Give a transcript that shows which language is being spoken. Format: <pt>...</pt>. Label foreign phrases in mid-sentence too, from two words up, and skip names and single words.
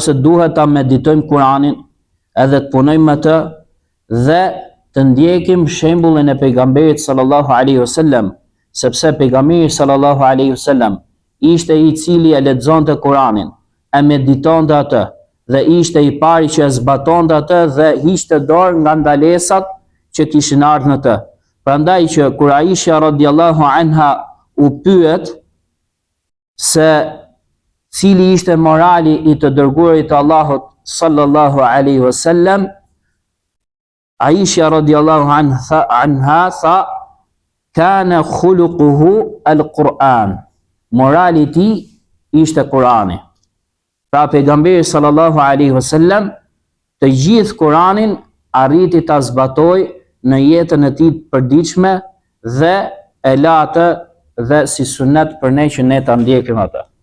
<sq>se duhet ta meditojmë Kuranin edhe të punojmë me të dhe të ndjekim shembullin e pejgamberit</sq> <ar>صلى الله عليه وسلم,</ar> <sq>sepse pejgamberi</sq> <ar>صلى الله عليه وسلم</ar> <sq>ishte i cili e lexonte Kuranin, e meditonte atë dhe ishte i pari që e zbatonte atë dhe hiqte dorë nga ndalesat që kishin ardhur në të. Prandaj që kur Aisha</sq> <ar>رضي الله عنها</ar> <sq>u pyet se cili ishte morali i të dërguarit të Allahut</sq> <ar>صلى الله عليه وسلم,</ar> <sq>Aisha</sq> <ar>رضي الله عنها</ar> <sq>tha</sq> <ar>كان خلقه القرآن.</ar> <sq>Morali i tij ishte Kurani. Pra pejgamberi</sq> <ar>صلى الله عليه وسلم</ar> <sq>të gjithë Kuranin arriti ta zbatoi në jetën e tij të përditshme dhe e la atë dhe si sunet për ne që ne ta ndjekim atë.</sq>